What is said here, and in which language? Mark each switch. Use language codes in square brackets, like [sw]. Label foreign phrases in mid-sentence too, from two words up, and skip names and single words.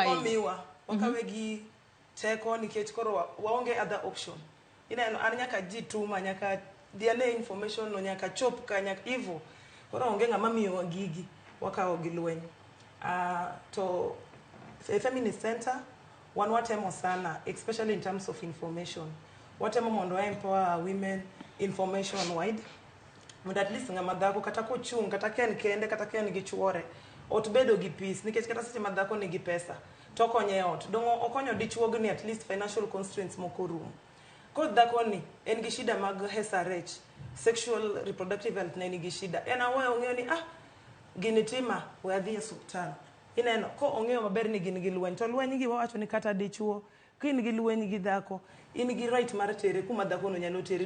[luo] omiwa wakawe gi teko nikech koro waonge [en] other option. [luo] Ineno an nyaka jituma nyaka diane information no nyaka chop ka nyaka hivyo. Koro onge ng'ama miyo gigi wakawo gi lweny. To [en] feminist center [luo] wan watemo sana, [en] especially in terms of information. [luo] Watemo mondo [en] empower women information wide. [luo] Mondo [en] at least [luo] ng'ama dhako kata kochung' kata ken kende kata ken gi chuore ot bedo gi peace nikech kata seche ma dhako nigi pesa to konye ot dongo okonyo dichuogni [en] at least financial constraints [luo] moko rum. Ko dhako ni en gi shida mag SRH, [en] sexual reproductive health [luo] ne nigi shida. En aweyo ong'eyo ni gini tima we adhi e osiptal. Ineno ko ong'eyo maber ni gin gi lweny to lweny gi wawacho ni kata dichuo kin gi lweny gi dhako in gi right mar tere kuma dhako no nyalo teri.